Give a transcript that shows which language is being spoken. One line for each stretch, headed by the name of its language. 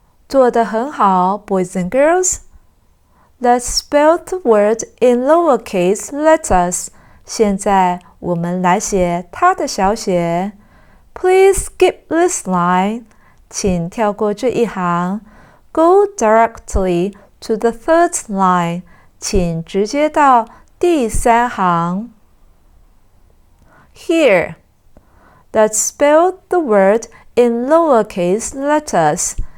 Chinese: 做得很好
English: boys and girls. Let's spell the word in lowercase letters.
Chinese: 现在我们来写它的小写。
English: Please skip this line.
Chinese: 请跳过这一行。
English: Go directly to the third line.
Chinese: 请直接到第三行。
English: Here. Let's spell the word in lowercase letters.